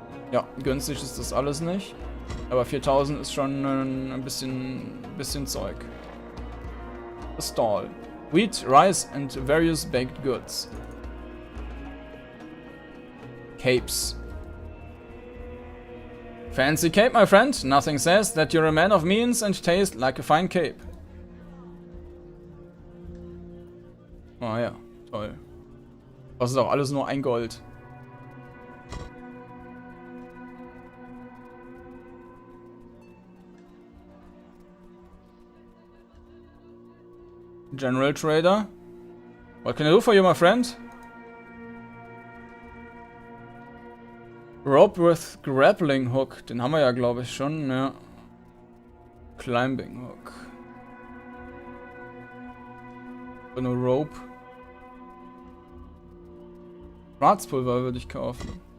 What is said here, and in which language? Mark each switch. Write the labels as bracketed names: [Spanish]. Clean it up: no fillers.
[German] Ja, günstig ist das alles nicht. Aber 4.000 ist schon ein bisschen Zeug. [English] A stall. Wheat, rice and various baked goods. Capes. Fancy cape, my friend. Nothing says that you're a man of means and taste like a fine cape. [German] Oh ja, toll. Das ist auch alles nur ein Gold. [English] General Trader. What can I do for you, my friend? Rope with Grappling Hook. [German] Den haben wir ja, glaube ich, schon. Ja. Climbing Hook. Eine Rope. Schwarzpulver würde ich kaufen.